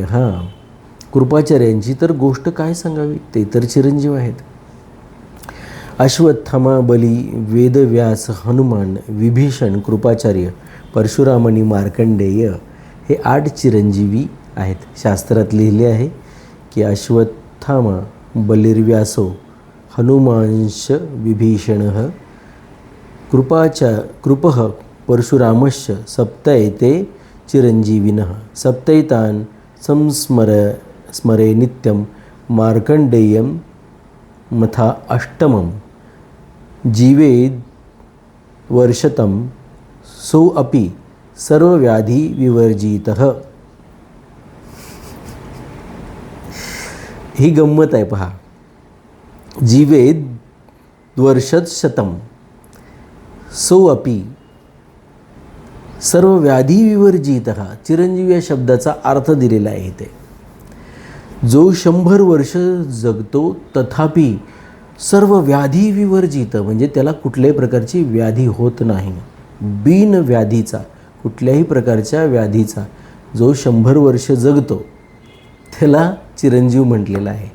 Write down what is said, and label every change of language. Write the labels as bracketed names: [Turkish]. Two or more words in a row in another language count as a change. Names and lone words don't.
[Marathi] कृपाचार्यांची तर गोष्ट काय सांगावी, ते तर चिरंजीव आहेत. अश्वत्थामा, बली, वेदव्यास, हनुमान, विभीषण, कृपाचार्य, परशुराम आणि मार्कंडेय हे 8 चिरंजीवी आहेत. शास्त्रात लिहिले आहे की [Sanskrit] अश्वत्थामा बलिर्व्यासो हनुमांश विभीषणः कृपः परशुरामश्च सप्तैते चिरंजीविनः सप्तैतान् स्मरे नित्यं मार्कंडेयं मथा अष्टमं जीवेद वर्षतं सोऽपि सर्वव्याधी विवर्जितः. [Marathi] ही गंमत आहे. पहा, [Sanskrit] जीवेद वर्षत शतम सोऽपि सर्वव्याधी विवर्जितः. [Marathi] चिरंजीवी या शब्दाचा अर्थ दिलेला आहे इथे. जो 100 वर्ष जगतो तथापि सर्व व्याधी विवर्जित, म्हणजे त्याला कुठल्याही प्रकारची व्याधी होत नाही. बिन व्याधीचा, कुठल्याही प्रकारच्या व्याधीचा जो 100 वर्ष जगतो त्याला चिरंजीव म्हटलेला आहे.